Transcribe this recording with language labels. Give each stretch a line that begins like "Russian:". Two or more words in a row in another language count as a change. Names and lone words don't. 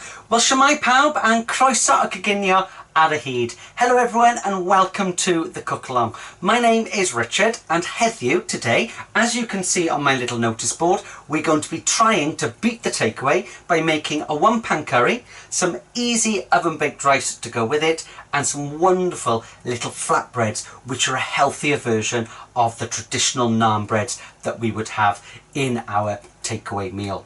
Welsh: Wel, shwmae pawb and croeso y coginio ar y hyd.
English: Hello everyone and welcome to the cook along. My name is Richard and heddiw today, as you can see on my little notice board, we're going to be trying to beat the takeaway by making a one-pan curry, some easy oven-baked rice to go with it, and some wonderful little flatbreads, which are a healthier version of the traditional naan breads that we would have in our takeaway meal.